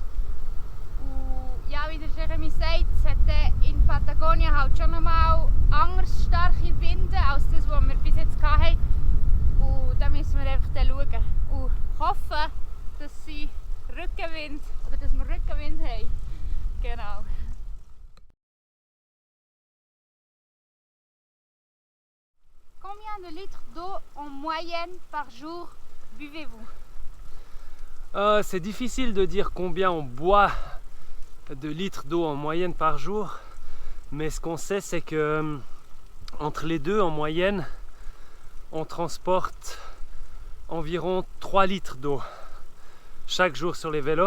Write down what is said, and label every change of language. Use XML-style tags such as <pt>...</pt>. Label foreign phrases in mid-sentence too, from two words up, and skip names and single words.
<de>Und ja, wie der Jeremy sagt, es hat in Patagonien halt schon nochmal anders starke Winde als das, was wir bis jetzt hatten. Und da müssen wir einfach schauen und hoffen, dass sie Rückenwind oder dass wir Rückenwind haben. Genau.</de> <fr>Combien de litres d'eau en moyenne par jour buvez-vous? C'est difficile de dire combien on boit de litres d'eau en moyenne par jour, mais ce qu'on sait c'est que entre les deux en moyenne on transporte environ 3 litres d'eau chaque jour sur les vélos.</fr>